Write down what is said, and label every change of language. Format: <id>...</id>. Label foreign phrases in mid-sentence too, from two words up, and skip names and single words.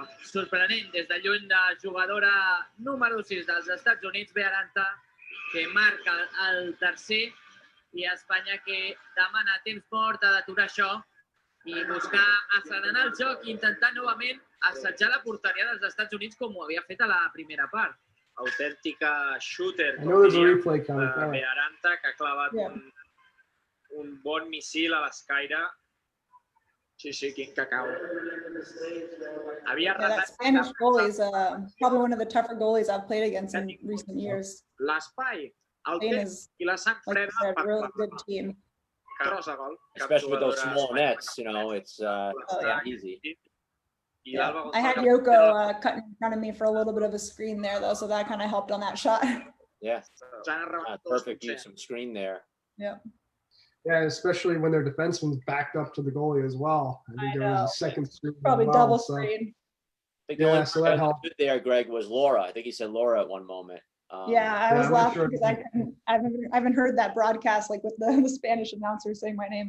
<ca>sorprenent des de lluny de jugadora número 6 dels Estats Units, Veharanta, que marca el tercer, i Espanya que demana temps mort, ha d'aturar això i buscar asserenar el joc i intentar novament assetjar la porteria dels Estats Units com ho havia fet a la primera part. Autèntica shooter,</ca> <en>I</en> <ca>com</ca> <en>know there's a</en> <ca>diríem,</ca> <en>replay coming.</en> <ca>de Veharanta, que ha clavat</ca> <en>Yeah.</en> <ca>un bon missil a l'escaire. Sí, quin cacau. Havia</ca> <en>Yeah, that Spanish goalie is probably one of the tougher goalies I've played against in recent years.</en> <ca>l'espai, el</ca> <en>Spain</en> <ca>temps</ca> <en>is,</en> <ca>i la sang</ca> <en>like</en> <ca>freda</ca> <en>you said,</en> <ca>per</ca> <en>a really good</en> <ca>clavar.</ca> <en>team.</en> <ca>Tros a gol.</ca> <en>Especially with those</en> <ca>Cap</ca> <en>small</en> <ca>jugadora</ca> <en>nets, it's Oh, yeah. not easy.</en> <ca>I</ca> <en>Yeah.</en> <ca>l'Alba</ca> <en>I had</en> <ca>González</ca> <en>Yoko cutting in front of me for a little bit of a screen there, though, so that kind of helped on that shot. Yeah,</en> <ca>ja ha rebentat</ca> <en>perfect</en> <ca>potser.</ca> <en>use of screen there. Yeah, especially when their defenseman's backed up to the goalie as well. I think I there was know. a second screen as Probably well, double so- screen. I think the Yeah, only so one that that helped. was good there, Greg, was Laura. I think he said Laura at one moment. Yeah, I Yeah, was I'm not laughing sure. because I haven't heard that broadcast like with the Spanish announcer saying my name.</en>